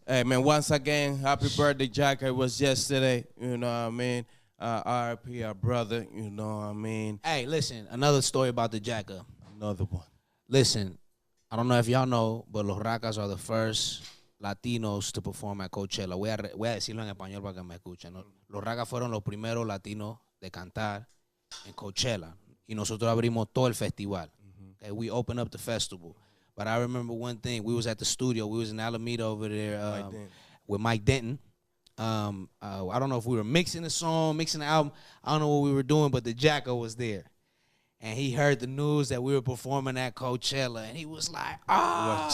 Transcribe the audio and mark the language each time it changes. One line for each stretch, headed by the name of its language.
English: Hey, man, once again, happy birthday, Jack. It was yesterday, you know what I mean? RIP, our brother, you know what I mean? Hey, listen, another story about the Jacker. Another one. Listen, I don't know if y'all know, but los Rakas are the first Latinos to perform at Coachella.
Spanish: Voy a decirlo en español para que me escuchen, ¿no? Los Rakas fueron los primeros latinos de cantar en Coachella. Y nosotros abrimos todo el festival.
English: Okay, we opened up the festival. But I remember one thing. We was at the studio. We was in Alameda over there with Mike Denton. I don't know if we were mixing the song, mixing the album. I don't know what we were doing, but the Jacker was there. And he heard the news that we were performing at Coachella, and he was like, "Ah!"